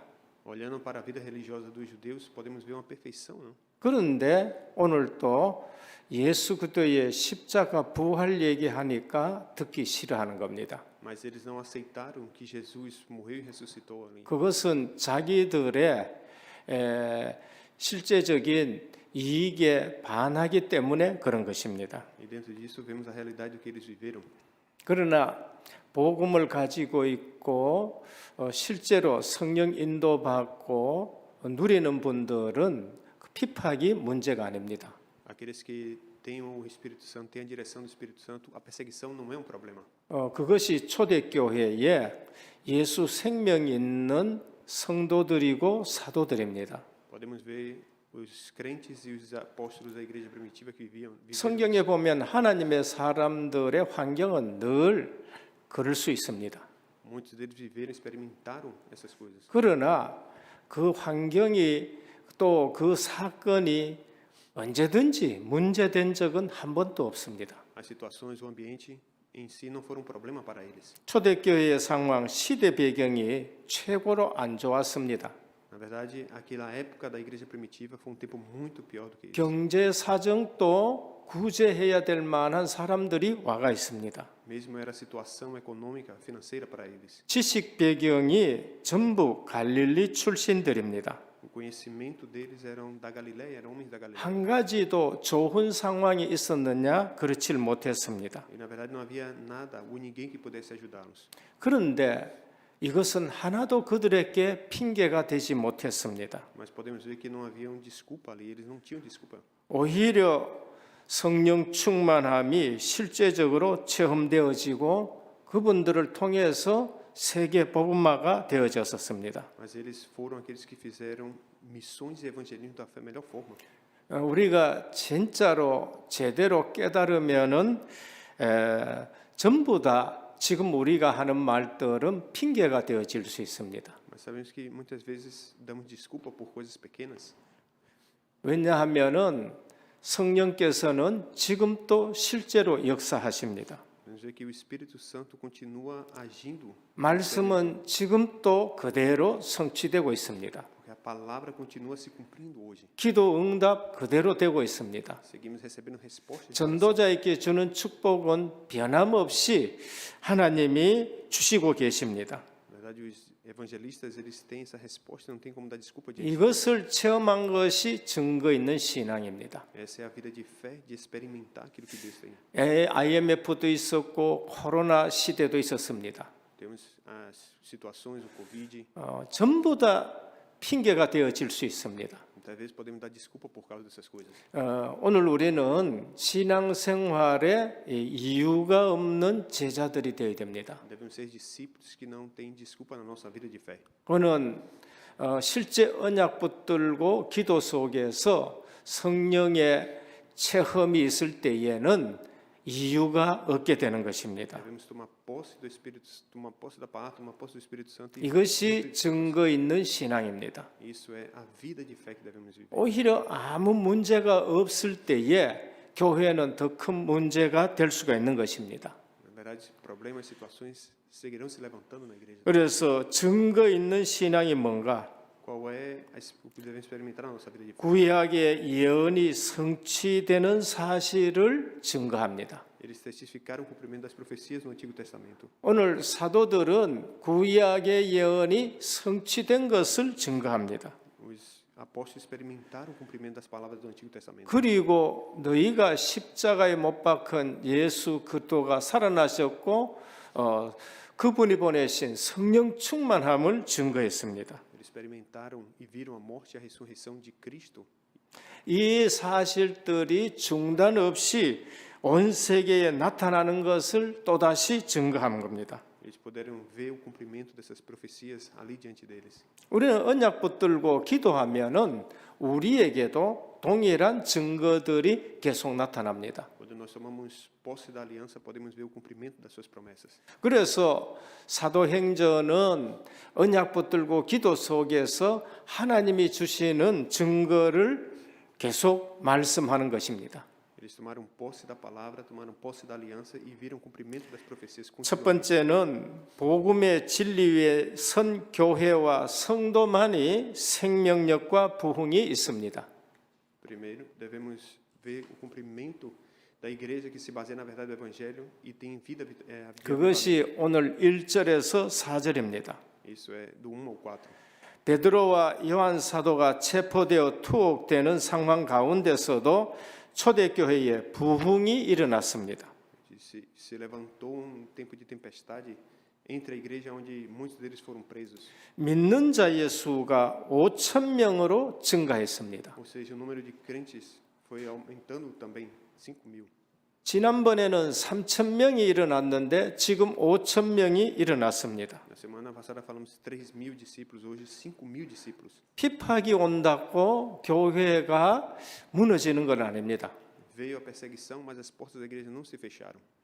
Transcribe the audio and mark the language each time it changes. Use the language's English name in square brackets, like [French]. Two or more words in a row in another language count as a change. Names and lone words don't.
[Portuguese] Olhando para a vida religiosa dos judeus, podemos ver uma perfeição, não? [Korean] 그런데 오늘 또 예수 그리스도의 십자가 부활 얘기하니까 듣기 싫어하는 겁니다. [Portuguese] Mas eles não aceitaram que Jesus morreu e ressuscitou ali. [Korean] 그것은 자기들의 실제적인 이익에 반하기 때문에 그런 것입니다. [Portuguese] E dentro disso vemos a realidade do que eles viveram. [Korean] 그러나 복음을 가지고 있고 실제로 성령 인도받고 누리는 분들은 피팍이 문제가 아닙니다. [Portuguese] Aqueles que têm o Espírito Santo, têm a direção do Espírito Santo, a perseguição não é um problema. [Korean] 그것이 초대교회에 예수 생명 있는 성도들이고 사도들입니다. [Portuguese] Podemos ver os crentes e os apóstolos da igreja primitiva que viviam. [Korean] 성경에 보면 하나님의 사람들의 환경은 늘 그럴 수 있습니다. [Portuguese] Muitos deles viveram, experimentaram essas coisas. [Korean] 그러나 그 환경이 또 그 사건이 언제든지 문제된 적은 한 번도 없습니다. [Portuguese] As situações, o ambiente em si não foram um problema para eles. [Korean] 초대교회의 상황, 시대 배경이 최고로 안 좋았습니다. [Portuguese] Na verdade, aquela época da igreja primitiva foi um tempo muito pior do que isso. [Korean] 경제 사정도 구제해야 될 만한 사람들이 와가 있습니다. [Portuguese] Mesmo era a situação econômica, financeira para eles. [Korean] 지식 배경이 전부 갈릴리 출신들입니다. [Portuguese] O conhecimento deles eram da Galileia, eram homens da Galileia. [Korean] 한 가지도 좋은 상황이 있었느냐? 그렇지를 못했습니다. [Portuguese] E na verdade não havia nada ou ninguém que pudesse ajudá-los. [Korean] 그런데 이것은 하나도 그들에게 핑계가 되지 못했습니다. [Portuguese] Mas podemos ver que não havia desculpa ali, eles não tinham desculpa. [Korean] 오히려 성령 충만함이 실제적으로 체험되어지고 그분들을 통해서 세계 복음화가 되어졌었습니다. [Portuguese] Mas eles foram aqueles que fizeram missões e evangelismo da melhor forma. [Korean] 우리가 진짜로 제대로 깨달으면은 전부 다 지금 우리가 하는 말들은 핑계가 되어질 수 있습니다. [Portuguese] Mas sabemos que muitas vezes damos desculpa por coisas pequenas. [Korean] 왜냐하면은 성령께서는 지금도 실제로 역사하십니다. [Portuguese] Vamos ver que o Espírito Santo continua agindo, [Korean] 말씀은 지금도 그대로 성취되고 있습니다. [Portuguese] porque a palavra continua se cumprindo hoje. [Korean] 기도 응답 그대로 되고 있습니다. [Portuguese] Seguimos recebendo respostas. [Korean] 전도자에게 주는 축복은 변함없이 하나님이 주시고 계십니다. [Portuguese] Na verdade, os evangelistas eles têm essa resposta, não tem como dar desculpa disso. [Korean] 이것을 체험한 것이 증거 있는 신앙입니다. [Portuguese] Essa é a vida de fé, de experimentar aquilo que Deus tem. [Korean] IMF도 있었고 코로나 시대도 있었습니다. [Portuguese] Temos as situações, o Covid, [Korean] 전부 다 핑계가 되어질 수 있습니다. [Portuguese] muitas vezes podemos dar desculpa por causa dessas coisas. [Korean] 오늘 우리는 신앙생활에 이유가 없는 제자들이 되어야 됩니다. [Portuguese] Devemos ser discípulos que não têm desculpa na nossa vida de fé. [Korean] 그는 실제 언약 붙들고 기도 속에서 성령의 체험이 있을 때에는 이유가 없게 되는 것입니다. [Portuguese] Devemos tomar posse do Espírito, tomar posse da palavra, tomar posse do Espírito Santo. [Korean] 이것이 증거 있는 신앙입니다. [Portuguese] Isso é a vida de fé que devemos viver. [Korean] 오히려 아무 문제가 없을 때에 교회는 더 큰 문제가 될 수가 있는 것입니다. [Portuguese] Na verdade, problemas, situações seguirão se levantando na igreja. [Korean] 그래서 증거 있는 신앙이 뭔가? [Portuguese] Qual é o que devemos experimentar na nossa vida de fé? [Korean] 구약의 예언이 성취되는 사실을 증거합니다. [Portuguese] Eles testificaram o cumprimento das profecias no Antigo Testamento. [Korean] 오늘 사도들은 구약의 예언이 성취된 것을 증거합니다. [Portuguese] Os apóstolos experimentaram o cumprimento das palavras do Antigo Testamento. [Korean] 그리고 너희가 십자가에 못 박힌 예수 그리스도가 살아나셨고 그분이 보내신 성령 충만함을 증거했습니다. [Portuguese] Eles experimentaram e viram a morte e a ressurreição de Cristo. [Korean] 이 사실들이 중단 없이 온 세계에 나타나는 것을 또다시 증거하는 겁니다. [Portuguese] Eles puderam ver o cumprimento dessas profecias ali diante deles. [Korean] 우리는 언약 붙들고 기도하면은 우리에게도 동일한 증거들이 계속 나타납니다. [Portuguese] Quando nós tomamos posse da aliança, podemos ver o cumprimento das suas promessas. [Korean] 그래서 사도행전은 언약 붙들고 기도 속에서 하나님이 주시는 증거를 계속 말씀하는 것입니다. [Portuguese] Eles tomaram posse da palavra, tomaram posse da aliança e viram o cumprimento das profecias. [Korean] 첫 번째는 복음의 진리 위에 선 교회와 성도만이 생명력과 부흥이 있습니다. [Portuguese] Primeiro, devemos ver o cumprimento da igreja que se baseia na verdade do evangelho e tem vida [Korean] 그것이 오늘 1절에서 4절입니다. [Portuguese] Isso é do 1 ao 4. [Korean] 베드로와 요한 사도가 체포되어 투옥되는 상황 가운데서도 초대교회에 부흥이 일어났습니다. [Portuguese] Se levantou tempo de tempestade entre a igreja onde muitos deles foram presos. [Korean] 믿는 자의 수가 5천 명으로 증가했습니다. [Portuguese] Ou seja, o número de crentes foi aumentando também, 5.000. [Korean] 지난번에는 3천 명이 일어났는데 지금 5천 명이 일어났습니다. [Portuguese] Na semana passada falamos 3.000 discípulos, hoje 5.000 discípulos. [Korean] 핍박이 온다고 교회가 무너지는 건 아닙니다. [Portuguese] Veio a perseguição, mas as portas da igreja não se fecharam.